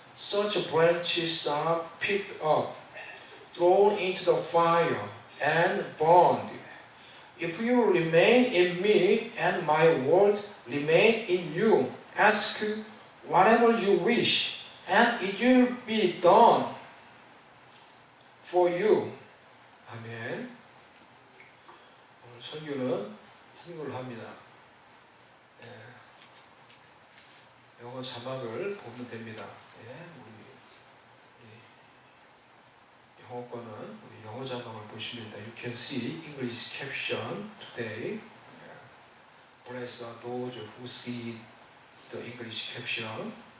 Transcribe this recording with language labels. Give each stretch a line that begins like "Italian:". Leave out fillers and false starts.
English: Such branches are picked up, thrown into the fire, and burned. If you remain in me and my words remain in you, ask whatever you wish, and it will be done for you.
Korean: 아멘. 오늘 설교는 한글로 합니다. 영어 자막을 보면 됩니다. 우리 영어권은 우리 영어 자막을 보시면 됩니다.
English: You can see English caption today. Bless those who see the English caption.